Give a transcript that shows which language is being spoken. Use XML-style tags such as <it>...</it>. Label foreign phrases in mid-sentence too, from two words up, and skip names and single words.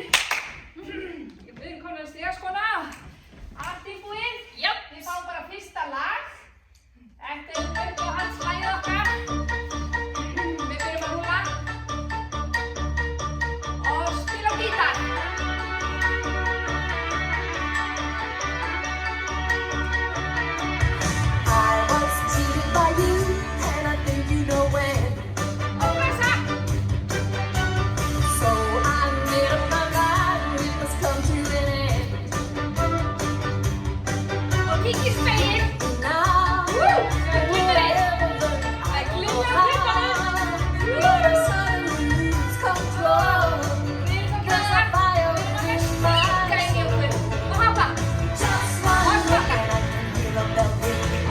<is>Við erum komin að stigaskóna. Allt tilbúið? Já. Við fáum bara fyrsta lag. Þetta er uppáhaldslagið okkar. Við byrjum að rúlla. Og spila á gítar.</is> <en>I was cheated by you, and I think you know when. So I made up my mind, it must come to an end.</en> <is>Og kíkja í spegil.</is> <en>Now, wherever the but I suddenly lose control. There's a fire within my soul. Just one look and I can hear a bell ring.</en>